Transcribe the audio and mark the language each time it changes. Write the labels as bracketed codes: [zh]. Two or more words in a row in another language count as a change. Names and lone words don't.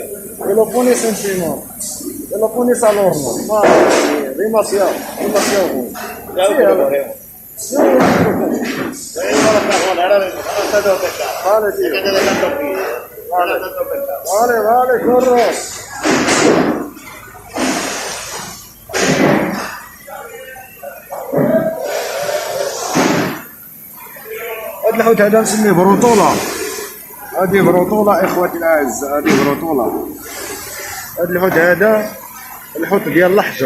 [es] Y lo pones encima. Y lo pones al horno. Madre mía, demasiado bueno. Ya Sí, lo cogemos. sí, bueno. Venimos a los cajones, ahora vengo. Ahora está todo pescado. Vale, tío. Déjate de tanto pide. Ahora está todo pescado. Vale, corro. [ar] هاد الحوت هذا نسميه بروطولة. هذه بروطولة اخواتي الاعزاء، هذه بروطولة. هاد الحوت هذا الحوت ديال الحجر.